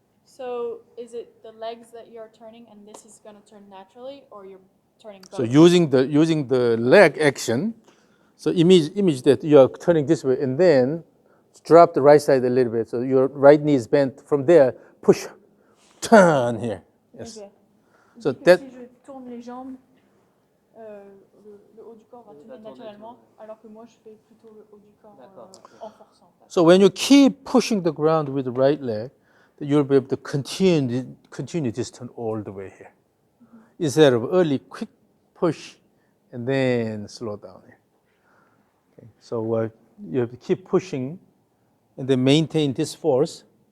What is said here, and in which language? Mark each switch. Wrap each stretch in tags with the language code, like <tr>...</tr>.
<en>So is it the legs that you're turning and this is going to turn naturally, or you're turning both? So using the leg action, so image that you are turning this way and then drop the right side a little bit. So your right knee is bent. From there, push, turn here. Yes.</en> <fr>Ok. Il</fr> <en>So</en> <fr>dit que</fr> <en>that-</en> <fr>si je tourne les jambes, le haut du corps va tourner naturellement, alors que moi je fais plutôt le haut du corps D'accord. en forçant.</fr> <en>So when you keep pushing the ground with the right leg, then you'll be able to continue this turn all the way here. Instead of early quick push and then slow down here. Okay. So you have to keep pushing and then maintain this force.</en>